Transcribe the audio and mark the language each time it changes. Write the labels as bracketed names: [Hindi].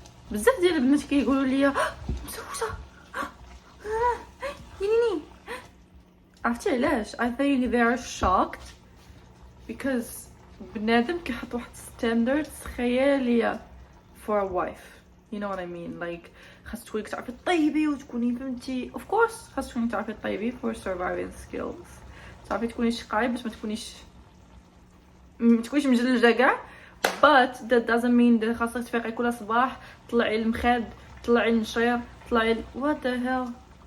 [Arabic] بزاف ديال البنات كيقولوا لي مسوسه نيني. عرفتي علاش؟ [English] I think they are shocked because [Arabic] بنادم كيحط واحد [English] standards خياليه for a wife. You know what I mean? [Arabic] Like خاص تكوني كتعرفي طيبي وتكوني فهمتي [English] of course [Arabic] خاص تكوني تعرفي طيبي [English] for surviving skills، [Arabic] تعرفي تكوني شقاي باش ما تكونيش مجلجه كاع. [English] but that doesn't mean that [Arabic] خاصك تفيقي كل صباح طلعي المخاد طلعي النشير [English] طلعي what the hell.